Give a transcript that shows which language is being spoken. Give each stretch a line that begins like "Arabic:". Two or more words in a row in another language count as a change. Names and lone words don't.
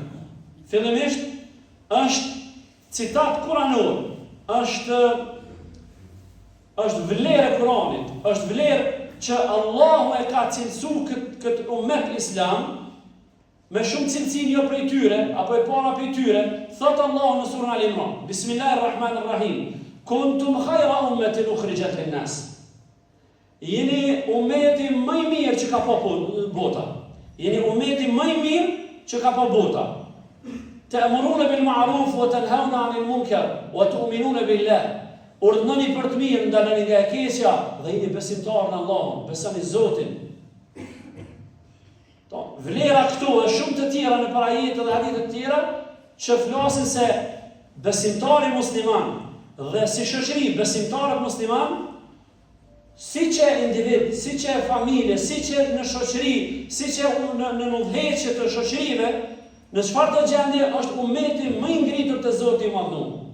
Albanian: Fillimisht, është citat kuranor, është vlerë e Kuranit, është vlerë që Allahu e ka cilësu këtë ummet islam, me shumë cilësin jo prej tyre, apo e para prej tyre, thot Allahu në surën Al-Imran,
Arabic: بسم الله الرحمن الرحيم كنتم خير أمة أخرجت للناس.
Albanian: Jeni ummeti më i mirë që ka pa bota. Jeni ummeti më i mirë që ka pa bota.
Arabic: تأمرون بالمعروف وتنهون عن المنكر وتؤمنون بالله.
Albanian: Urdhënoni për të mirë, ndaloni nga e keqja dhe jeni besimtar në Allahun, besoni Zotin. Vlera këtu e shumë të tjera në parajete dhe hadithe të tjera që flasin se besimtari musliman dhe si shoqëri besimtarët musliman, si që individ, si që familje, si që në shoqëri, si që në udhëheqje të shoqërive, në çfarë të gjendje është ummeti më i ngritur të Zotit i Madhëruar.